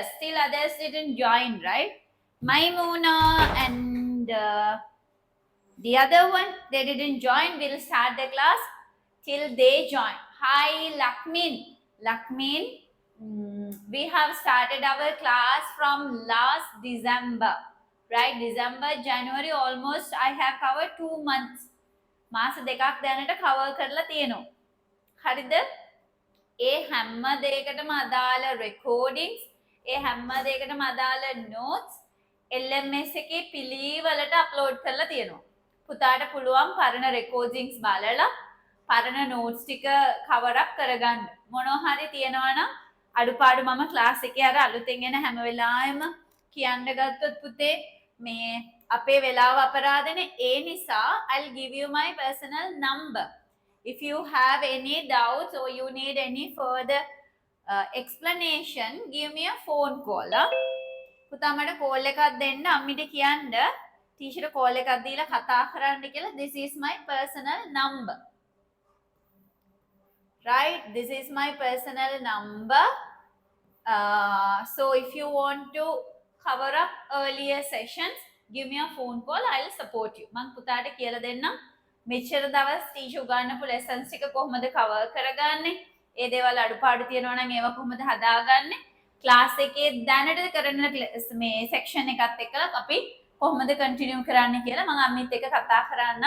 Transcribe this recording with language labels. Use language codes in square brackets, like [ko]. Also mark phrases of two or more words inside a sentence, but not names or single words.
[en] Still others didn't join, right? Maimuna and the other one, they didn't join. We'll start the class till they join. Hi, Lakmin. Lakmin, we have started our class from last December, right? December, January, almost I have covered 2 months. [si] මාස දෙකක් දැනට කවර් කරලා තියෙනවා. හරිද? ඒ හැම දෙයකටම අදාළ රෙකෝඩින්ග්ස්, ඒ හැම දෙයකටම අදාළ නෝට්ස් LMS එකේ පිළිවෙලට අප්ලෝඩ් කරලා තියෙනවා. පුතාට පුළුවන් පරණ රෙකෝඩින්ග්ස් බලලා පරණ නෝට්ස් ටික [en] cover up [si] කරගන්න. මොනවා හරි තියෙනවා නම් අඩුපාඩු මම ක්ලාස් එකේ අර අලුතෙන් එන හැම වෙලාවෙම කියන්න ගත්තොත් පුතේ මේ අපේ වෙලාව අපරාධනේ. ඒ නිසා [en] I'll give you my personal number. If you have any doubts or you need any further explanation, give me a phone call. [si] පුතා මට කෝල් එකක් දෙන්න අම්මිට කියන්න ටීචර්ට කෝල් එකක් දීලා කතා කරන්න කියලා. [en] This is my personal number. Right? This is my personal number. So if you want to cover up earlier sessions, give me a phone call. I'll support you. [si] මං පුතාට කියලා දෙන්නම්. මෙච්චර දවස් ටීචර් උගන්වපු lessons ටික කොහොමද cover කරගන්නේ? ඒ දේවල් අඩුපාඩු තියෙනවා නම් ඒවා කොහොමද හදාගන්නේ? ක්ලාස් එකේ දැනට කරන මේ section එකත් එක්කලා අපි කොහොමද continue කරන්න කියලා මම අම්මිත් එක්ක කතා කරන්නම්.